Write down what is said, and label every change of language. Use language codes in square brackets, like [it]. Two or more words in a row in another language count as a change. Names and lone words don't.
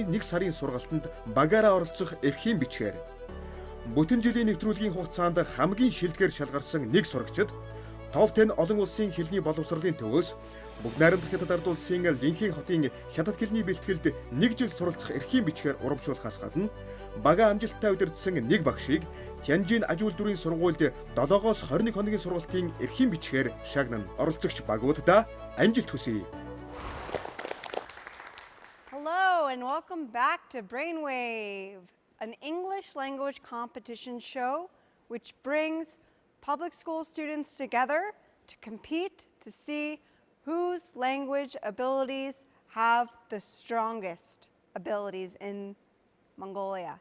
[mn] 1 сарын сургалтанд багаараа оролцох эрхийн бичгээр бүтэн жилийн нэвтрүүлгийн хугацаанд хамгийн шилдгээр шалгарсан нэг сурагчид топ 10 олон улсын хэлний боловсролын төвөөс бүгд найрамдах хятад ард улсын Линхи хотын хятад хэлний бэлтгэлд 1 жил суралцах эрхийн бичгээр урамшуулахаас гадна бага амжилттай удирдсан нэг багшийг Тянжин аж үйлдвэрийн сургуульд 7-оос 21 хоногийн сургалтын эрхийн бичгээр шагнан оролцогч багуудаа амжилт хүсье. [en] Hello and welcome back to Brainwave, an English language competition show which brings public school students together to compete to see whose language abilities have the strongest abilities in Mongolia.